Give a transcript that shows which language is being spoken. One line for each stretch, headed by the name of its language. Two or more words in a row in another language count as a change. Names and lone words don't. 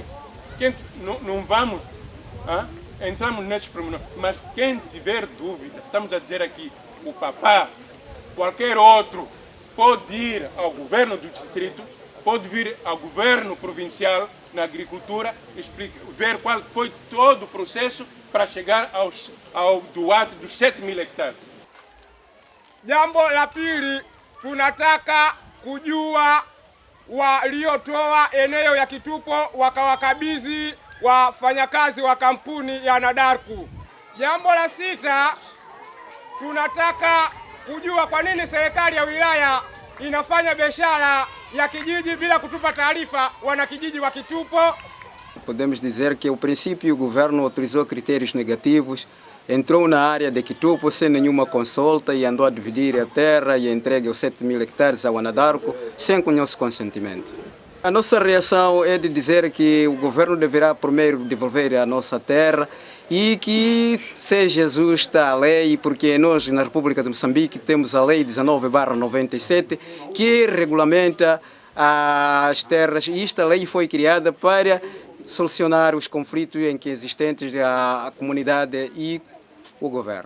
Portuguese: Não vamos, entramos nesses pormenores, mas quem tiver dúvida, estamos a dizer aqui, o papá, qualquer outro, pode ir ao governo do distrito, pode vir ao governo provincial na agricultura, ver qual foi todo o processo para chegar ao Duarte dos 7.000 hectares.
Swahili: Jambo la pili, tunataka kujua waliotoa eneo ya kitupo wakawakabidhi wafanyakazi wa kampuni ya Anadarko. Jambo la sita, tunataka kujua kwa nini serikali ya wilaya inafanya biashara ya kijiji bila kutupa taarifa wanakijiji wa kitupo.
Portuguese: Podemos dizer que, ao princípio, o governo utilizou critérios negativos, entrou na área de Kitupo sem nenhuma consulta e andou a dividir a terra e entregue os 7.000 hectares ao Anadarko sem o nosso consentimento. A nossa reação é de dizer que o governo deverá primeiro devolver a nossa terra e que seja justa a lei, porque nós na República de Moçambique temos a lei 19/97 que regulamenta as terras, e esta lei foi criada para solucionar os conflitos em que existentes a comunidade e o governo.